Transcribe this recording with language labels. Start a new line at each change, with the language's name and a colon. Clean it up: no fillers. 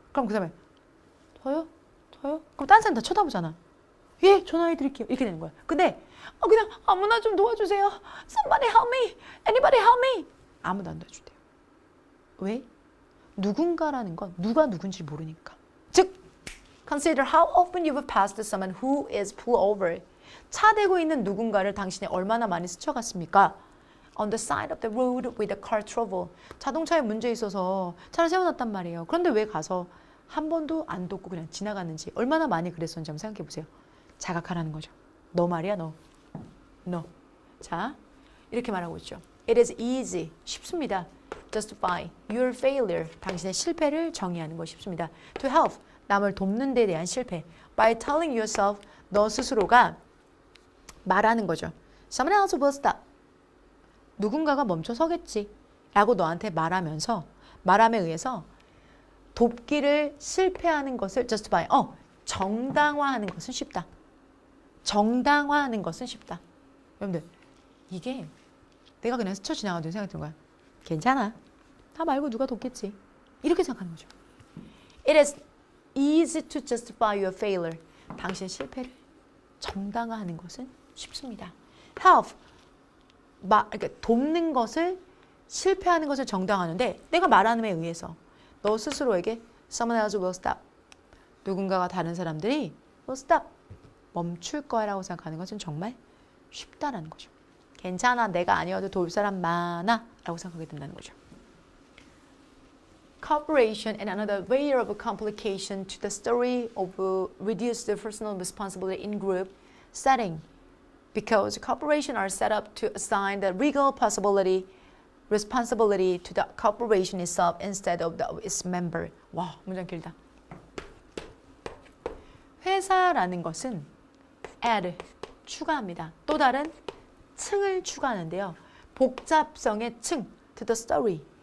Korean: 그럼 그 사람이 저요? 그럼 딴 사람 다 쳐다보잖아. 예, 전화해 드릴게요. 이렇게 되는 거야. 근데 그냥 아무나 좀 도와주세요.
English: Somebody help me. Anybody help me.
Korean: 아무도 안 도와준대요. 왜? 누군가라는 건 누가 누군지 모르니까.
English: 즉, consider how often you've passed someone who is pulled over.
Korean: 차 대고 있는 누군가를 당신이 얼마나 많이 스쳐갔습니까?
English: On the side of the road with a car trouble.
Korean: 자동차에 문제 있어서 차를 세워놨단 말이에요. 그런데 왜 가서 한 번도 안 돕고 그냥 지나갔는지 얼마나 많이 그랬었는지 한번 생각해 보세요. 자각하라는 거죠. 너 말이야, 너. 자, 이렇게 말하고 있죠.
English: It is easy.
Korean: 쉽습니다.
English: Justify your failure.
Korean: 당신의 실패를 정의하는 것이 쉽습니다.
English: To help.
Korean: 남을 돕는 데 대한 실패.
English: By telling yourself.
Korean: 너 스스로가 말하는 거죠.
English: Someone else will stop.
Korean: 누군가가 멈춰 서겠지. 라고 너한테 말하면서 말함에 의해서 돕기를 실패하는 것을 justify. 정당화하는 것은 쉽다. 정당화하는 것은 쉽다. 여러분들, 이게 내가 그냥 스쳐 지나가도 생각이 드는 거야. 괜찮아. 다 말고 누가 돕겠지. 이렇게 생각하는 거죠.
English: It is easy to justify your failure.
Korean: 당신의 실패를 정당화하는 것은 쉽습니다.
English: Help.
Korean: 그러니까 돕는 것을 실패하는 것을 정당화하는데 내가 말함에 의해서 너 스스로에게
English: someone else will stop.
Korean: 누군가가 다른 사람들이
English: will stop.
Korean: 멈출 거라고 생각하는 것은 정말 쉽다라는 거죠. 괜찮아. 내가 아니어도 도울 사람 많아. 라고 생각하게 된다는 거죠.
English: Cooperation and another way of complication to the story of reduce the personal responsibility in group setting. Because cooperation are set up to assign the legal responsibility to the corporation itself instead of its member.
Korean: 와, 문장 길다. 회사라는 것은 add, 추가합니다. 또 다른 층을 추가하는데요. 복잡성의 층,
English: to the story.